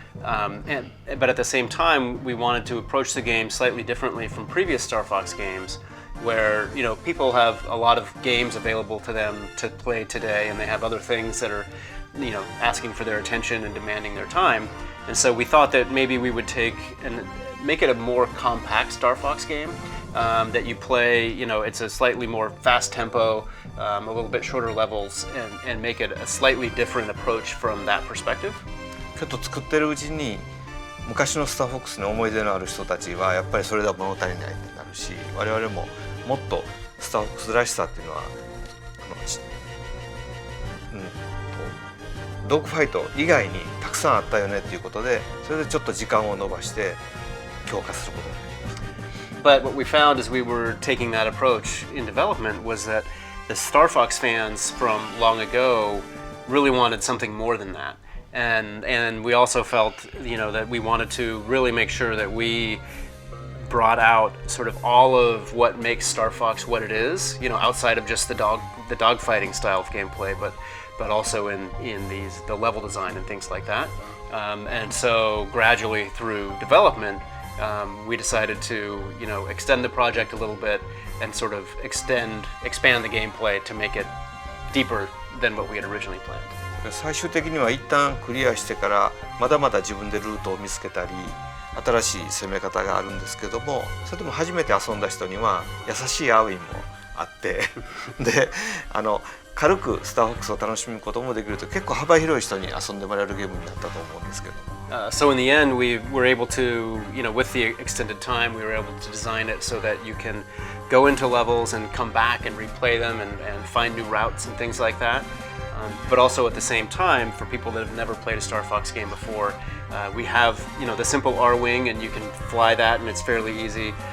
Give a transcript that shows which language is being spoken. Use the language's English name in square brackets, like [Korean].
[English] But at the same time, we wanted to approach the game slightly differently from previous Star Fox games, where people have a lot of games available to them to play today, and they have other things that are asking for their attention and demanding their time. And so we thought that maybe we would take and make it a more compact Star Fox game that you play. It's a slightly more fast tempo, a little bit shorter levels, and make it a slightly different approach from that perspective. [Japanese] ちょっと作ってるうちに昔のスターフォックスに思い出のある人たちはやっぱりそれでは物足りないってなるし、我々ももっとスターフォックスらしさっていうのはドッグファイト以外にたくさんあったよねっていうことで、それでちょっと時間を延ばして強化することになりました。 [English] But what we found as we were taking that approach in development was that the Star Fox fans from long ago really wanted something more than that. And we also felt, that we wanted to really make sure that we brought out sort of all of what makes Star Fox what it is, outside of just the dogfighting style of gameplay, but also in the level design and things like that. And so gradually through development, we decided to extend the project a little bit and sort of expand the gameplay to make it deeper than what we had originally planned. [Japanese] 最終的には一旦クリアしてからまだまだ自分でルートを見つけたり新しい攻め方があるんですけども、それでも初めて遊んだ人には優しいアーウィンもあってで軽くスターフォックスを楽しむこともできると結構幅広い人に遊んでもらえるゲームになったと思うんですけど。 [English] So in the end, we were able to, with the extended time, we were able to design it so that you can go into levels and come back and replay them and find new routes and things like that. But also at the same time, for people that have never played a Star Fox game before, we have the simple Arwing, and you can fly that, and it's fairly easy.